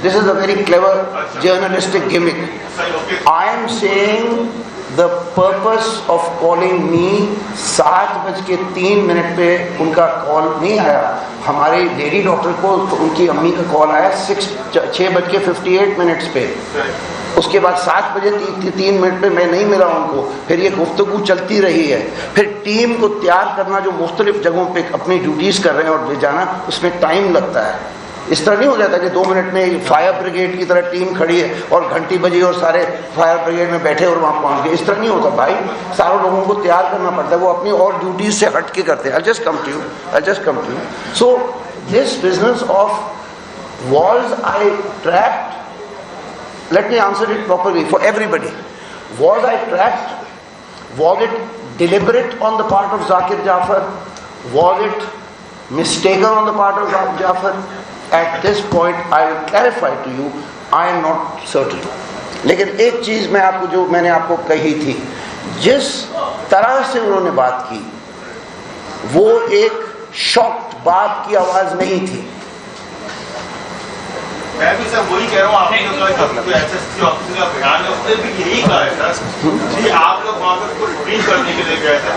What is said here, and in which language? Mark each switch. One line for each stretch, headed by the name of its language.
English: This is a very clever journalistic gimmick. I am saying the purpose of calling me 7:03
Urdu: پہ ان کا کال نہیں آیا. ہمارے لیڈی ڈاکٹر کو ان کی امی کا کال آیا 6:58 پہ. اس کے بعد 7:03 پہ میں نہیں ملا ان کو. پھر یہ گفتگو چلتی رہی ہے. پھر ٹیم کو تیار کرنا جو مختلف جگہوں پہ اپنی ڈیوٹیز کر رہے ہیں اور لے جانا، اس میں ٹائم لگتا ہے. اس طرح نہیں ہو جاتا کہ 2 منٹ میں فائر بریگیڈ کی طرح ٹیم کھڑی ہے اور گھنٹی بجی اور سارے فائر بریگیڈ میں بیٹھے اور وہاں پہنچ گئے. اس طرح نہیں ہوتا بھائی. سارے لوگوں کو تیار کرنا پڑتا ہے. وہ اپنی اور ڈیوٹیز سے ہٹ کے کرتے ہیں.
English: I'll just come to you. So this business of was I trapped? Let me answer it properly for everybody. Was I trapped? Was it deliberate on the part of Zakir Jafar? Was it mistaken on the part of Zakir Jafar? At this point I will clarify to you, I am not certain.
Urdu: لیکن ایک چیز میں آپ کو جو میں نے آپ کو کہی تھی، جس طرح سے انہوں نے بات کی وہ ایک شاکڈ باپ کی آواز نہیں تھی. میں بھی سر وہی کہہ رہا ہوں. آپ نے کہا کہ ایس ایس پی آفیسر کا بیان ہے، اس نے بھی یہی کہا ہے سر کہ آپ لوگ وہاں پہ کو ریٹریو کرنے کے لیے گئے تھے.